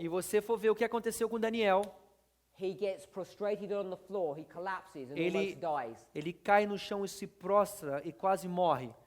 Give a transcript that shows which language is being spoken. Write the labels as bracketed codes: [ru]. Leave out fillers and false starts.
[pt] E você for ver o que aconteceu com Daniel, [en] he gets prostrated on the floor, he collapses and [pt] Ele- [en] almost dies. [pt] ele cai no chão e se prostra e quase morre.